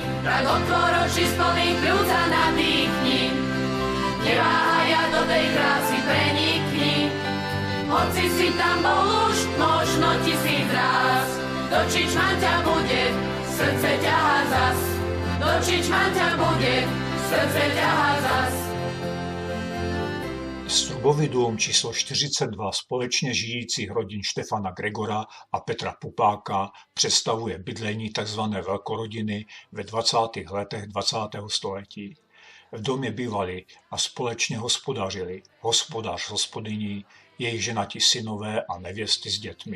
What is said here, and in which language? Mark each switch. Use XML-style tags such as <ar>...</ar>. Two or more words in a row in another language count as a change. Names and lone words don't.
<sk>Tak otvor oči z plných pľúc a nadýchni, neváhaj a do tej krásy prenikni. Hoci si tam bol už možno 1000 ráz, do čičman ťa bude srdce ťahá zas. Do čičman ťa bude srdce ťahá zas.</sk> <cs>Strubový dům číslo 42 společně žijících rodin Štefana Gregora a Petra Pupáka představuje bydlení tzv. Velkorodiny ve 20. letech 20. století. V domě bývali a společně hospodařili hospodář, hospodyní, jejich ženatí synové a nevěsty s dětmi.</cs>